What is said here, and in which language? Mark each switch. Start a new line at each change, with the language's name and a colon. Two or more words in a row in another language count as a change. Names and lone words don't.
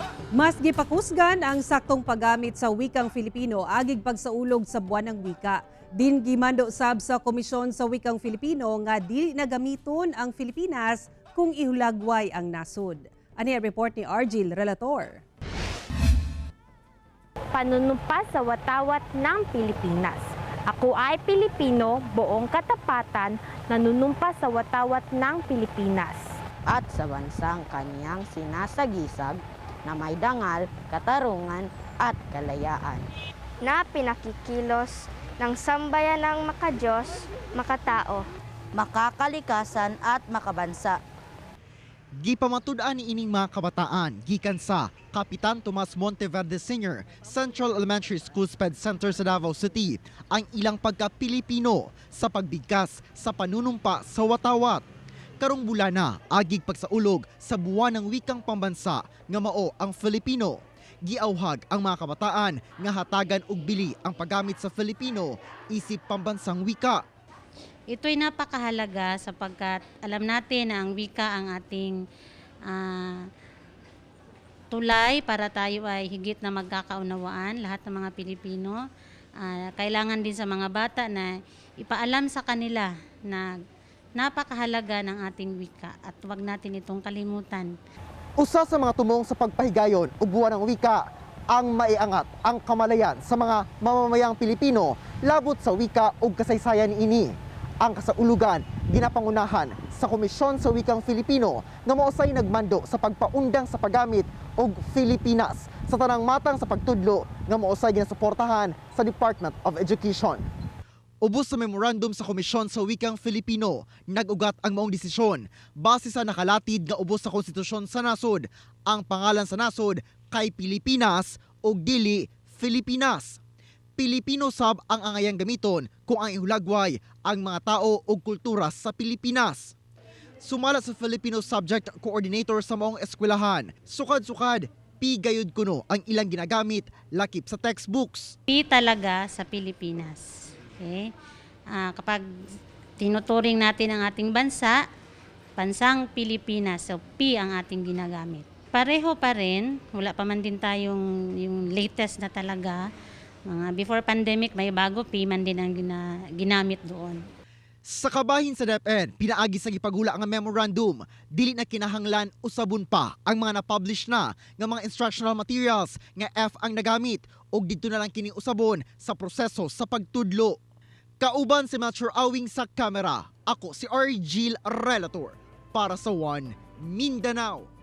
Cebuano: Mas gipakusgan ang saktong paggamit sa wikang Filipino agig pagsaulog sa
Filipino: buwan ng wika.
Cebuano: Din gimando sab sa Komisyon sa Wikang Filipino nga dili na gamiton ang Pilipinas kung ihulagway ang nasod. Ani ang report ni Argil Relator.
Filipino: Panunumpa sa watawat ng Pilipinas. Ako ay Pilipino, buong katapatan, nanunumpa sa watawat ng Pilipinas. At sa bansang kaniyang sinasagisag na may dangal, katarungan at kalayaan. Na pinakikilos ng sambayan ng makadiyos, makatao, Makakalikasan at makabansa.
Cebuano: Gipamatud-an ni ining mga kabataan gikan sa Kapitan Tomas Monteverde Sr. Central Elementary School Sped Center sa Davao City ang ilang pagka-Pilipino sa pagbigkas sa panunumpa sa watawat. Karong bulana agig pagsaulog sa
Filipino: buwan ng wikang pambansa
Cebuano: nga mao ang Filipino. Giauhag ang mga kabataan nga hatagan og bili ang paggamit sa Filipino isip
Filipino: pambansang wika. Ito'y napakahalaga sapagkat alam natin na ang wika ang ating tulay para tayo ay higit na magkakaunawaan, lahat ng mga Pilipino. Kailangan din sa mga bata na ipaalam sa kanila na napakahalaga ng ating wika at huwag natin itong kalimutan.
Cebuano: Usa sa mga tumong sa pagpahigayon ug
Filipino: buwan ng wika
Cebuano: ang maiangat ang kamalayan sa
Filipino: mga mamamayang Pilipino
Cebuano: labot sa wika ug kasaysayan ini. Ang kasaulugan ginapangunahan sa Komisyon sa Wikang Filipino nga mausay nagmando sa pagpaundang sa paggamit og Filipinas sa tanang matang sa pagtudlo nga mausay ginasuportahan sa Department of Education. Ubos sa memorandum sa Komisyon sa Wikang Filipino, nag-ugat ang maong desisyon base sa nakalatid nga ubos sa konstitusyon sa nasod. Ang pangalan sa nasod kay Pilipinas ug dili Filipinas. Pilipino sab ang angayang gamiton kung ang ihulagway ang mga tao o kultura sa Pilipinas. Sumala sa Filipino Subject Coordinator sa maong eskwelahan, sukad-sukad, pigayod kuno ang ilang ginagamit lakip sa textbooks.
Filipino: P talaga sa Pilipinas. Okay? Kapag tinuturing natin ang ating bansa, bansang Pilipinas, so P ang ating ginagamit. Pareho pa rin, wala pa man din tayong yung latest na talaga. Mga
English: before pandemic,
Filipino: may bago P man din ang ginamit doon.
Cebuano: Sa kabahin sa DepEd, pinaagi sa gipagula ang memorandum, dili na kinahanglan usabon pa ang mga na-publish na nga mga
English: instructional materials
Cebuano: nga F ang nagamit ug didto na lang kini usabon sa proseso sa pagtudlo. Kauban si Metro Awing sa kamera, ako si Argil Relator para sa One Mindanao.